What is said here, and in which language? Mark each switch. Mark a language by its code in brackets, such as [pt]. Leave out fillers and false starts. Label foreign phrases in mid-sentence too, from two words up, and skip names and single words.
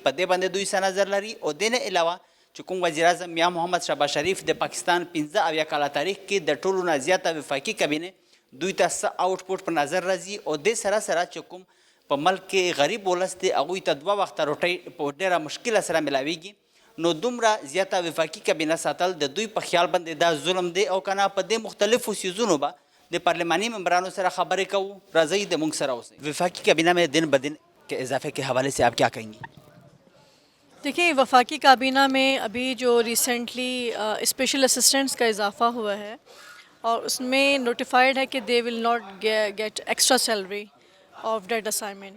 [ps] په دې باندې دوی څه نظر لري او دې نه علاوه چې کوم وزیر اعظم میاں محمد شهباز شریف د پاکستان 15 کاله تاریخ کې د ټولو نه زیاته وفاقي کابینه دوی ته څه آوټپوټ په نظر راځي او دې سره سره چې کوم په ملک کې غریب ولس دی هغوی ته 2 وخته روټۍ په ډېره مشکله سره ملاویږي. نو دومره زیاته وفاقي کابینه ساتل د دوی په خیال باندې دا ظلم دی او کنه په دې مختلفو سیزونو به د پارلمانی ممبرانوں سره خبرې کوو. راځئ د موږ سره اوسئ. [ur] وفاقی کابینہ میں دن بدن کے اضافے کے حوالے سے آپ کیا کہیں گے؟ دیکھیں، وفاقی کابینہ میں ابھی جو [en] recently special assistants [ur] کا اضافہ ہوا ہے اور اس میں نوٹیفائڈ ہے کہ [en] they will not get extra salary of that assignment.